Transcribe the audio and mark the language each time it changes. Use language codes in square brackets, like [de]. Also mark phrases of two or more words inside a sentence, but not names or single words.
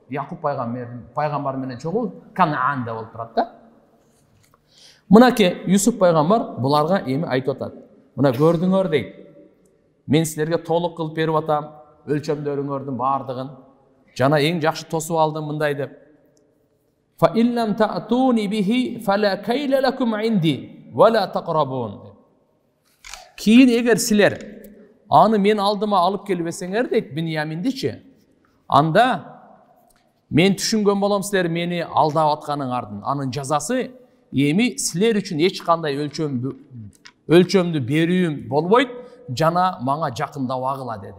[ky] Якуб пайгамбар менен чогуу Канаанда болуп турат да. Мынаке Юсуф пайгамбар буларга эми айтып атат. Мына көрдүңөр дейт. Мен силерге толук кылып берип атам, өлчөмдөрүңөрдүн баардыгын. Жана эң жакшы тосуп алдым мындай деп. [ar] فإن لم تأتوني به فلا كيل لكم عندي ولا تقربون. [ky] Кийин эгер силер аны мен алдыма алып келбесеңер дейт Биньяминдичи, анда мен түшүнгөн болом силер мени алдап атканыңардын. Анын жазасы эми силер үчүн эч кандай өлчөмдү берүүм болбойт, жана мага жакындабагыла деди.